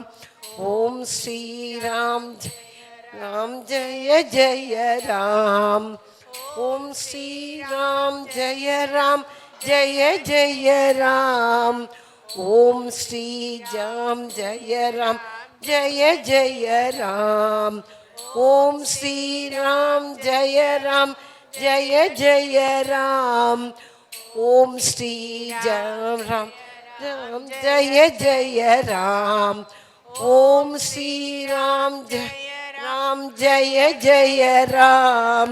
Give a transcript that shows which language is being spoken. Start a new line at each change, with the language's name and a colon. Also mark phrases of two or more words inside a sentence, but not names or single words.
Hindi: ओम श्री राम जय जय राम। ओम श्री राम जय जय राम। ओम श्री राम जय जय राम। ओम् श्रीराम जय राम जय जय राम ओम् श्री राम राम जय जय राम ओम् श्रीराम राम जय जय राम